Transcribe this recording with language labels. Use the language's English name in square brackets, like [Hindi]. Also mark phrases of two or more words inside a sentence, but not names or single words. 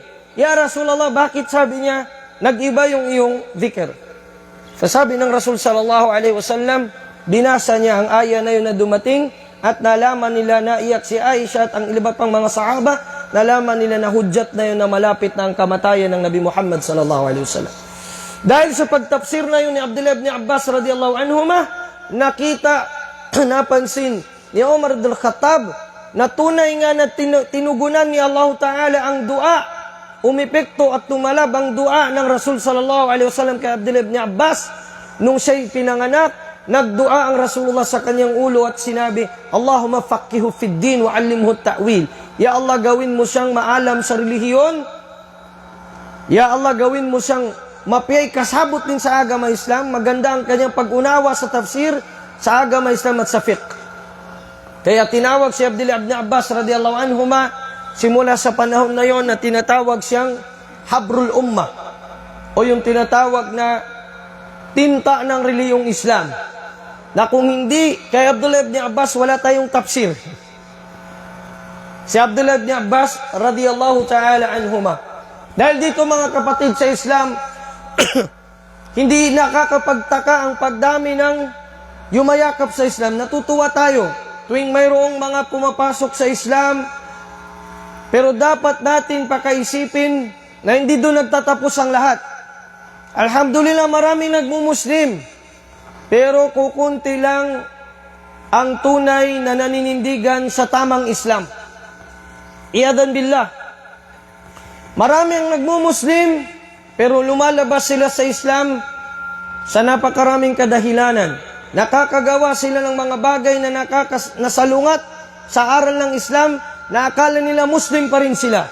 [Arabic] يا رسول الله, [Filipino] bakit, sabi niya, nag-iba yung iyong dhikr? Sabi ng Rasul [Arabic] صلى الله عليه وسلم, [Filipino] binasa niya ang aya na yun na dumating, at nalaman nila na iyak si Aisha at ang iba pang mga sahaba, nalaman nila na hudyat na yun na malapit na ang kamatayan ng Nabi Muhammad [Arabic] صلى الله عليه وسلم. [Filipino] Dahil sa pagtafsir na yun ni Abdullah ibn Abbas [Arabic] رضي الله عنهما, [Filipino] napansin ni Umar ibn al-Khattab na tunay nga na tinugunan ni [Arabic] الله تعالى [Filipino] ang dua, umipekto at tumalab ang dua ng Rasul [Arabic] صلى الله عليه وسلم [Filipino] kay Abdullah ibn Abbas nung siya'y pinanganak. Nagdua ang Rasulullah sa kanyang ulo at sinabi, [Arabic] اللهم فقهه في الدين وعلمه التأويل. يا الله, [Filipino] gawin mo siyang maalam sa relihiyon. [Arabic] يا الله, [Filipino] gawin mo siyang mapiyay kasabot din sa agama Islam. Maganda ang kanyang pag-unawa sa tafsir sa agama Islam at sa fiqh. Kaya tinawag si Abdullah ibn Abbas [Arabic] رضي الله عنهما [Filipino] simula sa panahon na yon na tinatawag siyang [Arabic] حبر الأمة, [Filipino] o yung tinatawag na tinta ng reliyong Islam. Na kung hindi kay Abdullah ibn Abbas, wala tayong tafsir. Si Abdullah ibn Abbas [Arabic] رضي الله تعالى عنهما. [Filipino] Dahil dito, mga kapatid sa Islam, hindi nakakapagtaka ang pagdami ng yumayakap sa Islam. Natutuwa tayo tuwing mayroong mga pumapasok sa Islam, pero dapat natin pakaisipin na hindi doon nagtatapos ang lahat. Alhamdulillah, maraming nagmumuslim, pero kukunti lang ang tunay na naninindigan sa tamang Islam. [Arabic] عياذا بالله. [Filipino] Marami ang nagmumuslim, pero lumalabas sila sa Islam sa napakaraming kadahilanan. Nakakagawa sila ng mga bagay na nasalungat sa aral ng Islam, na akala nila Muslim pa rin sila.